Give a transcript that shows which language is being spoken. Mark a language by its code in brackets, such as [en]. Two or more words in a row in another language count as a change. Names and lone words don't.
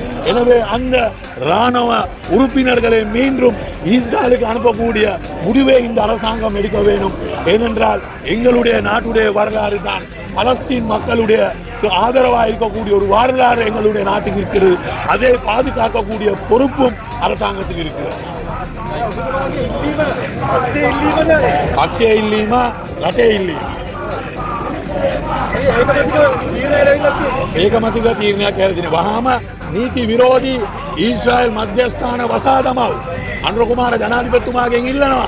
[ta] எனவே அந்த இராணுவ உறுப்பினர்களை மீண்டும் இஸ்ரேலுக்கு அனுப்பக்கூடிய முடிவை இந்த அரசாங்கம் எடுக்க வேண்டும். ஏனென்றால் எங்களுடைய நாட்டுடைய வரலாறு தான் பலஸ்தீன் மக்களுடைய ஆதரவாக இருக்கக்கூடிய ஒரு வரலாறு எங்களுடைய நாட்டுக்கு இருக்கிறது. அதை பாதுகாக்கக்கூடிய பொறுப்பும் அரசாங்கத்துக்கு இருக்கிறது. [si] පක්ෂය ඉල්ලීම රටේ ඉල්ලීම ඒකමතික තීරණයක් හැදෙන්නේ. වහාම නීති විරෝධී ඊශ්‍රායල් මධ්‍යස්ථාන වසා දමව අනුර කුමාර ජනාධිපතිතුමාගෙන් ඉල්ලනවා.